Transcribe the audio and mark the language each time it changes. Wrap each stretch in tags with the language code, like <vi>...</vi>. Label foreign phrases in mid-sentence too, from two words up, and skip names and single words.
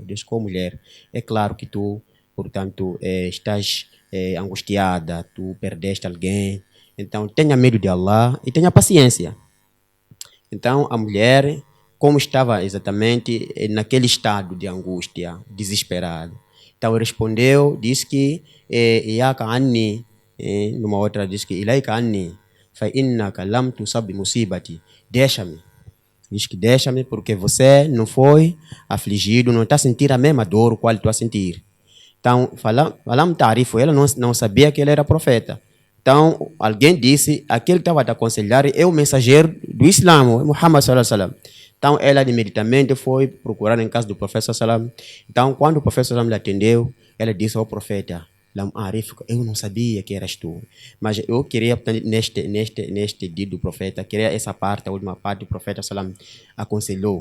<pt>Disse: com mulher, é claro que tu, portanto, estás angustiada, tu perdeste alguém, então tenha medo de Allah e tenha paciência. Então a mulher, como estava exatamente naquele estado de angústia, desesperada, então respondeu, disse que</pt> <ar>إياك عني,</ar> <pt>numa outra disse que</pt> <ar>إليك عني فإنك لم تصب مصيبتي,</ar> <pt>deixa-me. Diz que deixa-me porque você não foi afligido, não está a sentir a mesma dor qual estou a sentir. Então, falamos tarifo, ela não sabia que ele era profeta. Então, alguém disse, aquele que estava a te aconselhar é o mensageiro do Islã,</pt> <ar>محمد صلى الله عليه وسلم.</ar> <pt>Então, ela imediatamente foi procurar em casa do profeta sallam. Então, quando o profeta sallam lhe atendeu, ela disse ao profeta:</pt> <ar>لم أعرف,</ar> <pt>eu não sabia que eras tu, mas eu queria, neste dia do profeta, queria essa parte, a última parte, o profeta sallam aconselhou.</pt>